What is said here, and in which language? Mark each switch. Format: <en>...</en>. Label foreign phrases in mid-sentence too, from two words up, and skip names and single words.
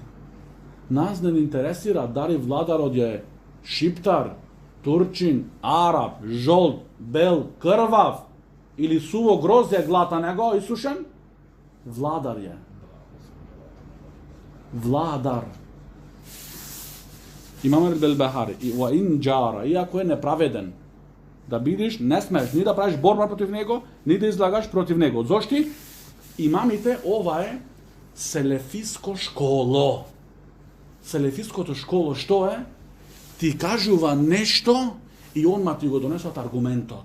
<mk>Нас не интересира дали владарот е шиптар, турчин, араб, жолт, бел, крвав или суво грозје глата него исушен. Владар е. Владар. Имам ал-Барбахари и</mk> <ar>وإن جار,</ar> <mk>иако е неправеден, да бидеш, не смеш ни да правиш борба против него, ни да излагаш против него. Зошти? Имамите, ова е селефиско школо. Селефиското школо што е? Ти кажува нешто и онма ти го донесат аргументот.</mk>